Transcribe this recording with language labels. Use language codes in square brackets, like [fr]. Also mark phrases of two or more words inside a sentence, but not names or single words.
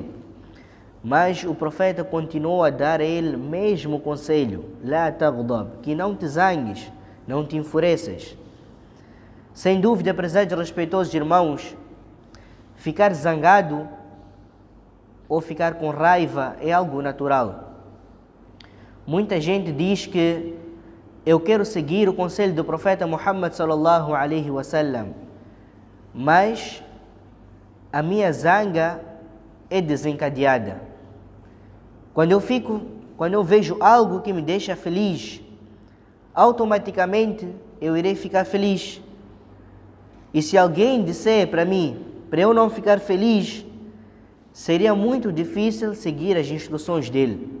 [pt] Mas o profeta continuou a dar a ele o mesmo conselho: [ar] لا تغضب, [pt] que não te zangues, não te enfureças. Sem dúvida, prezados e respeitosos irmãos, ficar zangado ou ficar com raiva é algo natural. Muita gente diz que eu quero seguir o conselho do profeta Muhammad [ar] صلى الله عليه وسلم, [pt] mas a minha zanga é desencadeada. Quando eu vejo algo que me deixa feliz, automaticamente eu irei ficar feliz. E se alguém disser para mim, para eu não ficar feliz, seria muito difícil seguir as instruções dele.